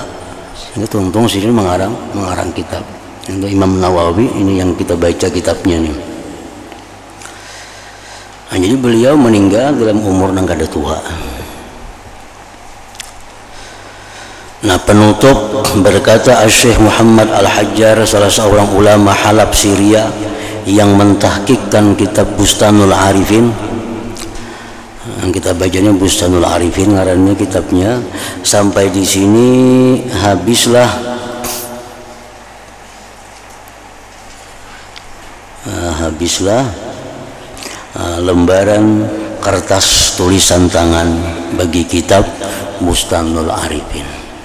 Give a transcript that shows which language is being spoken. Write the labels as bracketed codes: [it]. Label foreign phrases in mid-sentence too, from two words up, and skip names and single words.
[id] Itu untung Sidin mengarang kitab. Untuk Imam Nawawi ini yang kita baca kitabnya nih. [bjn] Jadi beliau meninggal dalam umur nang kada tua. [id] Nah, penutup berkata Syekh Muhammad Al-Hajjar, salah seorang ulama Halab Syria yang mentahqiqkan kitab Bustanul Arifin. [bjn] Kita bacanya Bustanul Arifin ngarannya kitabnya. [id] Sampai di sini habislah lembaran kertas tulisan tangan bagi kitab Bustanul Arifin.